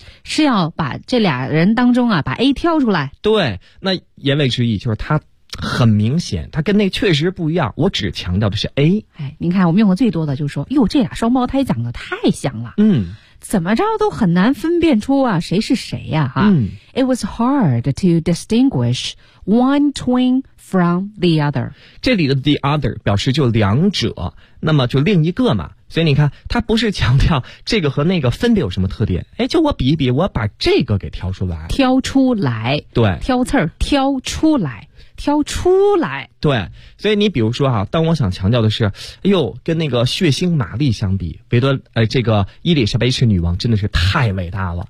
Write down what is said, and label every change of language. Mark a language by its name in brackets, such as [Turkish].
[Chinese] 是要把这俩人当中啊把 A 挑出来。对，那言外之意就是他很明显他跟那确实不一样，我只强调的是 A。哎，您看我们用的最多的就是说，哟，这俩双胞胎长得太像了，怎么着都很难分辨出啊谁是谁啊哈。 [English] It was hard to distinguish one twin from the other。 [Chinese] 这里的 the other 表示就两者，那么就另一个嘛，所以你看他不是强调这个和那个分别有什么特点，哎，就我比一比，我把这个给挑出来，挑出来，对，挑刺儿，挑出来，挑出来。对，所以你比如说啊，当我想强调的是，哎呦，跟那个血腥玛丽相比，这个伊丽莎白一世女王真的是太伟大了。